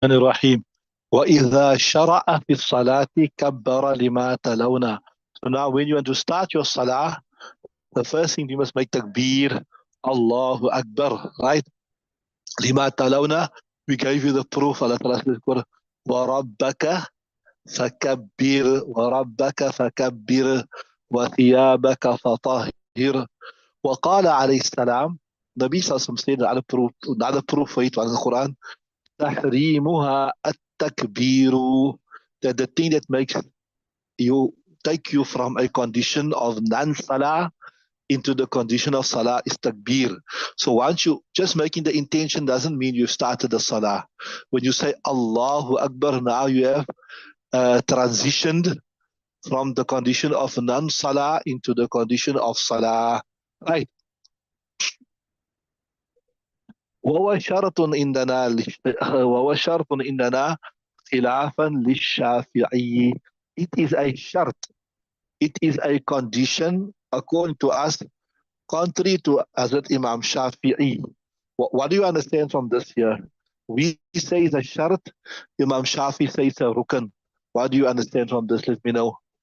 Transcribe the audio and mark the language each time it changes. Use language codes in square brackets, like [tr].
[ar] الرحيم وإذا شرع في الصلاة كبر لما تلونا. [en] So now when you want to start your salah, the first thing you must make takbir, Allahu Akbar, right? [ar] لما تلونا, [en] we gave you the proof. Allah Ta'ala says, [ar] وَرَبَّكَ فَكَبِّرْ وَرَبَّكَ فَكَبِّرْ وَثِيَابَكَ فَطَهِّرْ. وقال عليه السلام, [en] Nabi Sallallahu Alaihi Wasallam said, another proof for it in the Quran, [ar] تحريمها التكبير, [en] that the thing that makes you take you from a condition of non-salah into the condition of salah is takbir. So once you just making the intention doesn't mean you started the salah. When you say Allahu Akbar, now you have transitioned from the condition of non-salah into the condition of salah, right? [ar] وهو شرط عندنا وهو شرط عندنا خلافا للشافعي. [en] It is a shart. It is a condition according to us, contrary to Hazrat Imam Shafi'i. What do you understand from this here? We say it's a shart, Imam Shafi says it's a rukn. What do you understand from this? Let me know.